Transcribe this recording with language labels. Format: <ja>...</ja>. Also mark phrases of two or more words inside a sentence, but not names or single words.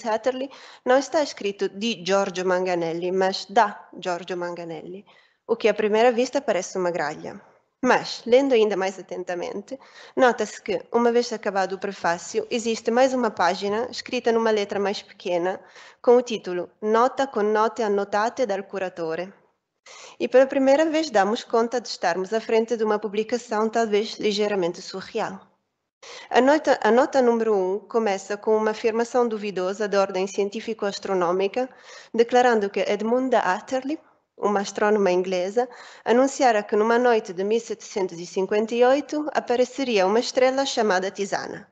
<pt>Atterley não está escrito di Giorgio Manganelli, mas da Giorgio Manganelli, o que à primeira vista parece uma gralha. Mas, lendo ainda mais atentamente, nota-se que, uma vez acabado o prefácio, existe mais uma página, escrita numa letra mais pequena, com o título Nota con note annotate dal curatore. E pela primeira vez damos conta de estarmos à frente de uma publicação talvez ligeiramente surreal. A nota número 1 começa com uma afirmação duvidosa de ordem científico-astronômica, declarando que Edmunda Atterley uma astrônoma inglesa, anunciara que numa noite de 1758 apareceria uma estrela chamada Tisana.</pt>